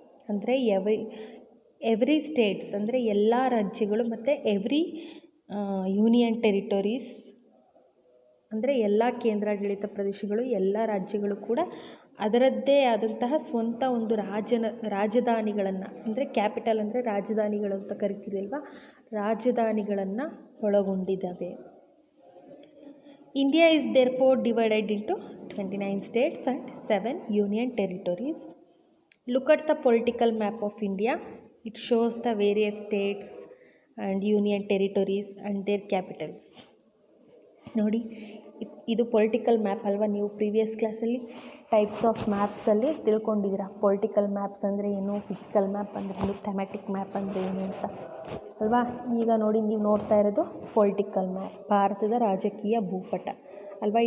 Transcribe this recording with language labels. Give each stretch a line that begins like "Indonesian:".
Kannada: ಅಂದರೆ every States ಅಂದರೆ ಎಲ್ಲ ರಾಜ್ಯಗಳು ಮತ್ತು ಎವ್ರಿ ಯೂನಿಯನ್ ಟೆರಿಟೊರೀಸ್ ಅಂದರೆ ಎಲ್ಲ ಕೇಂದ್ರಾಡಳಿತ ಪ್ರದೇಶಗಳು, ಎಲ್ಲ ರಾಜ್ಯಗಳು ಕೂಡ ಅದರದ್ದೇ ಆದಂತಹ ಸ್ವಂತ ಒಂದು ರಾಜಧಾನಿಗಳನ್ನು, ಅಂದರೆ ಕ್ಯಾಪಿಟಲ್ ಅಂದರೆ ರಾಜಧಾನಿಗಳು ಅಂತ ಕರಿತೀರಿ ಅಲ್ವಾ, ರಾಜಧಾನಿಗಳನ್ನು ಒಳಗೊಂಡಿದ್ದಾವೆ.
English: India is therefore divided into 29 states and 7 union territories. Look at the political map of India. It shows the various states and union territories and their capitals.
Kannada: ನೋಡಿ, ಇದು ಪೊಲಿಟಿಕಲ್ ಮ್ಯಾಪ್ ಅಲ್ವಾ. ನೀವು ಪ್ರೀವಿಯಸ್ ಕ್ಲಾಸಲ್ಲಿ ಟೈಪ್ಸ್ ಆಫ್ ಮ್ಯಾಪ್ಸಲ್ಲಿ ತಿಳ್ಕೊಂಡಿದ್ದೀರಾ. ಪೊಲಿಟಿಕಲ್ ಮ್ಯಾಪ್ಸ್ ಅಂದರೆ ಏನು, physical map ಅಂದರೆ ಏನು, ಥೆಮ್ಯಾಟಿಕ್ map ಅಂದರೆ ಏನು ಅಂತ ಅಲ್ವಾ. ಈಗ ನೋಡಿ, ನೀವು ನೋಡ್ತಾ ಇರೋದು ಪೊಲಿಟಿಕಲ್ ಮ್ಯಾಪ್, ಭಾರತದ ರಾಜಕೀಯ ಭೂಪಟ ಅಲ್ವಾ.